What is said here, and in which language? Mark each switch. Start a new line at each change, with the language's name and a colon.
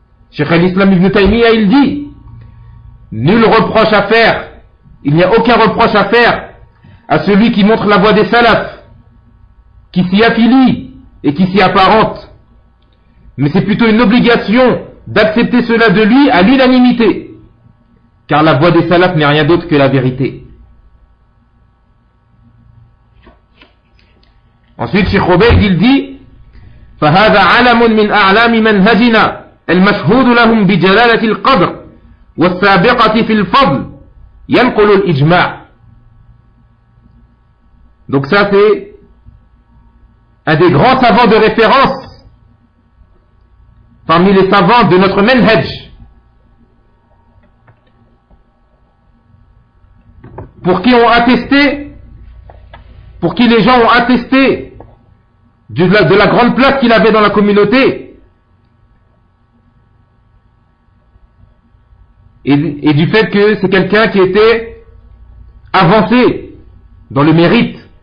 French: Cheikh al-Islam ibn Taymiyyah, il dit, nul reproche à faire, il n'y a aucun reproche à faire à celui qui montre la voie des salafs, qui s'y affilie et qui s'y apparente. Mais c'est plutôt une obligation d'accepter cela de lui à l'unanimité. Car la voie des salafs n'est rien d'autre que la vérité. Ensuite, Cheikh Obeid, il dit,
Arabic: فَهَذَا عَلَمٌ مِنْ أَعْلَامِ مَنْهَجِنَا الْمَشْهُودُ لَهُمْ بِجَلَالَةِ الْقَدْرِ وَالسَّابِقَةِ فِي الْفَضْلِ يَنْقُلُ الْإِجْمَعِ.
French: Donc ça, c'est un des grands savants de référence parmi les savants de notre manhaj, pour qui les gens ont attesté de la grande place qu'il avait dans la communauté, et du fait que c'est quelqu'un qui était avancé dans le mérite.